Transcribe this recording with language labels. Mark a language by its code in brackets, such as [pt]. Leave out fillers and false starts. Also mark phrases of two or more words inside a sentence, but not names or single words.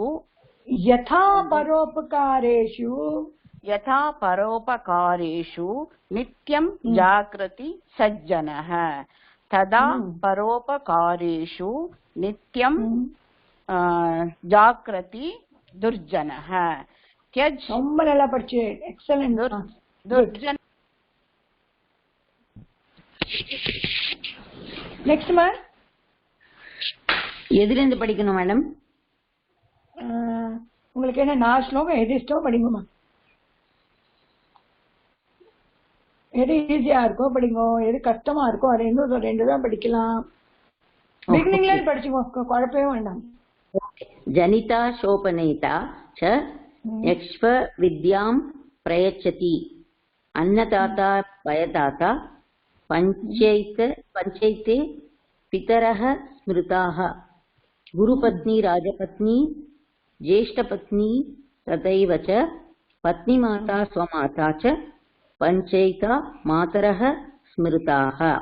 [sa] यथा परोपकारेषु नित्यं जागृति सज्जनः तदा परोपकारेषु नित्यं जागृति दुर्जनः. त्यज. [ta] ரொம்ப நல்லா படிச்சே. எக்ஸலென்ட். [sa] दुर्जन. [ta] நெக்ஸ்ட் மா. எதுல இருந்து படிக்கணும் மேடம்? உங்களுக்கு என்ன 4 ஸ்லோகம் எது இஷ்டம் படிங்கம்மா. எது ஈஸியா இருக்கோ படிங்க, எது கஷ்டமா இருக்கோ அது இன்னும் 2 தான் படிக்கலாம். பிகினிங்ல படிச்சுக்கோ, குழப்பவே வேண்டாம். [sa] जनिता चोपनेता च यश्च विद्याम् प्रयच्छति अन्नदाता भयदाता पंचैते पितरः स्मृताः गुरुपत्नी राजपत्नी ज्येष्ठपत्नी तथैव च पत्नीमाता स्वमाता च पञ्चैका मातरः स्मृताः